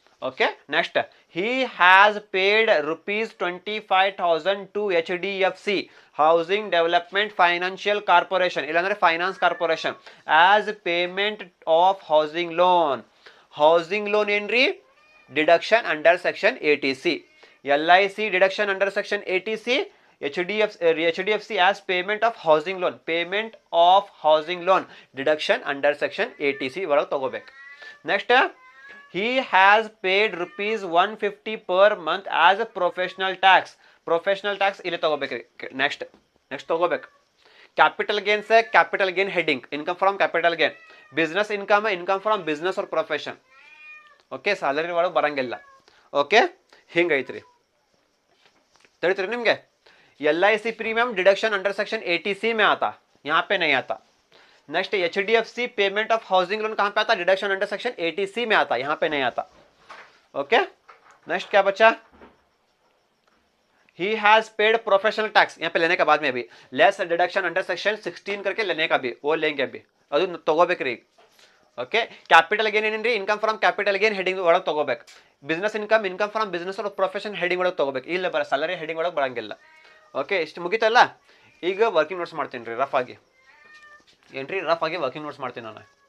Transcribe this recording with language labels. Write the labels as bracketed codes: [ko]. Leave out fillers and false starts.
[en] okay, next he has paid rupees 25,000 to HDFC housing development financial corporation, ಇಲ್ಲಾಂದ್ರೆ finance corporation, as payment of housing loan ಏನ್ರಿ deduction under section 80C, LIC deduction under section 80C, HDFC as payment of housing loan deduction under section 80C [kn] ಒಳಗೆ ತಗೋಬೇಕು. [en] next he has paid rupees 150 per month as a professional tax [kn] ಇಲ್ಲಿ ತಗೋಬೇಕ್ರಿ. [en] Next ತಗೋಬೇಕು, capital gains capital gain heading, income from capital gain, business income from business or profession. [kn] Okay, salary ಒಳಗೆ ಬರಂಗಿಲ್ಲ. Okay, ಹಿಂಗೈತ್ರಿ, ತಿಳಿತ್ರಿ ನಿಮಗೆ. [hi] LIC premium deduction under section 80C में आता, यहाँ पे नहीं आता. Next HDFC payment of housing loan कहाँ पे आता, डिडक्शन अंडर सेक्शन 80C में आता, यहाँ पे नहीं आता. ओके, नेक्स्ट क्या बचा, he has paid professional tax, यहाँ पे लेने के बाद में भी लेस डिडक्शन अंडर सेक्शन 16 करके लेने का भी वो लेंगे अभी, [kn] ಅದು ತಗೋಬೇಕ್ರಿ. Okay, capital gain ಏನೇನ್ರಿ, income from capital gain heading ಒಳಗೆ ತಗೋಬೇಕು, business income from business or profession heading ಒಳಗೆ ತಗೋಬೇಕು, ಇಲ್ಲ ಬರ ಸ್ಯಾಲರಿ ಹೆಡಿಂಗ್ ಒಳಗೆ ಬರಂಗಿಲ್ಲ. ಓಕೆ, ಇಷ್ಟು ಮುಗಿತಲ್ಲ. ಈಗ ವರ್ಕಿಂಗ್ ನೋಟ್ಸ್ ಮಾಡ್ತೀನಿ ರೀ, ರಫ್ ಆಗಿ ವರ್ಕಿಂಗ್ ನೋಟ್ಸ್ ಮಾಡ್ತೀನಿ ನಾನು.